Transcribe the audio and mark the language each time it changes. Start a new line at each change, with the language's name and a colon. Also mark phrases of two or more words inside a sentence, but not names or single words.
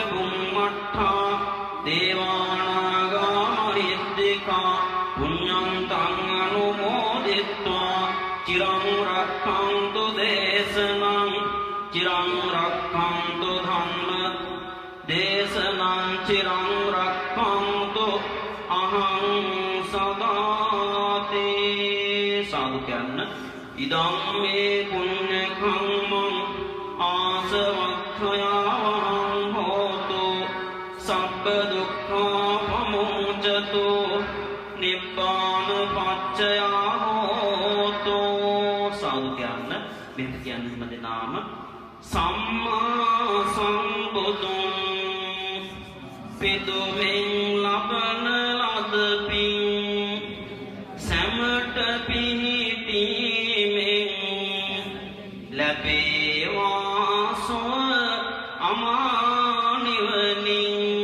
Pali: බුම්මට්ඨා දේවානාගා මහිද්దికා පුඤ්ඤන්තං අනුමෝදිත්වා චිරං රක්ඛන්තු දේශනං චිරං රක්ඛන්තු ධම්ම දේශනං චිරං රක්ඛන්තු අහං සදාති
Sinhala: සාදු කියන්න
Pali: ඉදම් මේ පුඤ්ඤ කම්මං ආසවක්ඛයාවහං හෝතු සබ්බ දුක්ඛා පමුච්ඡතු නිබ්බාන පච්චයා හෝතු
Sinhala: සාදු කියන්න මෙහෙම කියන්න හැම දෙනාම සම්මා සම්බුදුන් පිදුමින් ලබන ලද පින් සැමට පිහිටීමෙන් ලැබේවා සොව අමා නිවනින්